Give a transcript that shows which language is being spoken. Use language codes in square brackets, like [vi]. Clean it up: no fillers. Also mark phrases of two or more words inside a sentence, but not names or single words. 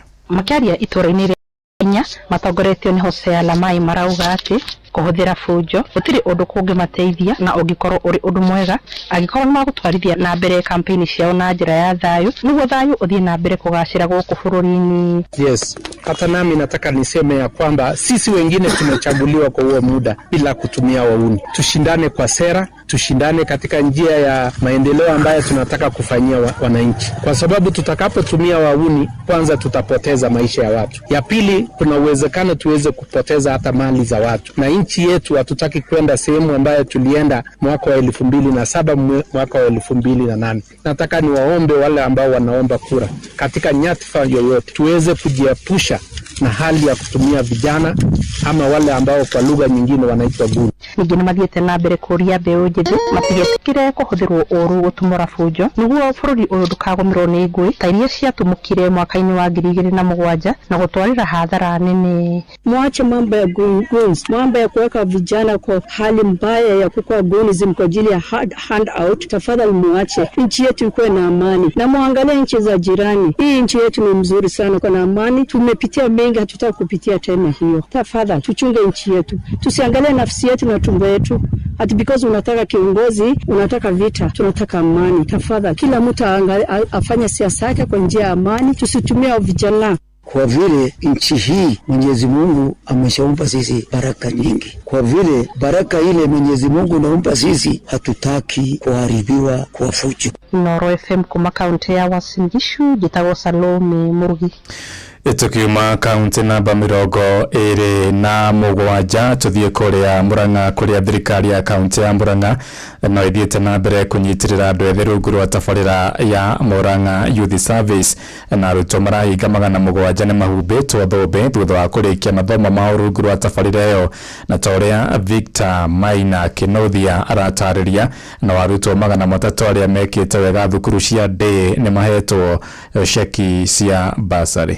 [ki] Makĩaria itũra-inĩ rĩa Kenya matongoretio nĩ Hosea Limai marauga atĩ kuhuthira fujo gutiri undu kungimateithia na ungikorwo uri undu mwega agikorwo ni magutwarithia na mbere kampeni ciao na njira ya thayu niguo thayu uthie na mbere kugacira guku bururi-ini. [sw] Yes, hata nami nataka niseme ya kwamba sisi wengine tumechaguliwa kwa huo muda bila kutumia wauni. Tushindane kwa sera, tushindane katika njia ya maendeleo ambayo tunataka kufanyia wananchi, kwa sababu tutakapotumia wauni, kwanza tutapoteza maisha ya watu. Ya pili, kuna uwezekano tuweze kupoteza hata mali za watu. Na nchi yetu hatutaki kwenda sehemu ambayo tulienda mwaka wa 2007 mwaka wa 2008. Nataka niwaombe wale ambao wanaomba kura katika nyadhifa yoyote tuweze kujiepusha na hali ya kutumia vijana ama wale ambao kwa lugha nyingine wanaitwa guni. [ki] Ningine mathiete na mbere kuria mbeũ njĩthĩ matigetikire kuhuthirwo ũru gutumura fujo niguo bururi uyu ndukagomirwo ni ngui ta iria ciatumukire mwaka-ini wa 2007 na gutwarira hathara nene. [sw] Mwache mambo ya goons, mambo ya kuweka vijana kwa hali mbaya ya kukua goonism kwa ajili ya handout. Tafadhali muache, nchi yetu ikuwe na amani na muangalie nchi za jirani. Hii nchi yetu ni mzuri sana, kwa na amani. Tumepitia mengi, hatutaka kupitia tena hiyo. Tafadhali tuchunge nchi yetu, tusiangalie nafsi yetu na tumbo yetu ati because unataka kiongozi, unataka vita. Tunataka amani. Tafadhali kila mtu afanye siasa yake kwa njia ya amani, tusitumie vijana. Kwa vile nchi hii Mwenyezi Mungu ameshaumpa sisi baraka nyingi. Kwa vile baraka ile Mwenyezi Mungu anaumpa sisi, hatutaki kuharibiwa kwa fujo. [ki] Inoro FM kuma kaunti ya Uasin Gishu, jitagwo Salome Mũrugi. Tukiuma kaunti namba 27 tuthie kuria Murang'a kuria thirikari ya kaunti ya Murang'a no ithiete na mbere kunyitirira andu ethĩ rungu rwa tabarĩra ya Murang'a Youth Service na arutwo marahinga 700 nĩ mahumbĩtwo thũmbĩ thutha wa kũrĩkia mathomo mao rungu rwa tabarĩra ĩyo, na toria Victor Maina Kinothia aratarĩria na arutwo 300 arĩa mekĩte wega thukuru cia day nĩ mahetwo ceki cia basari.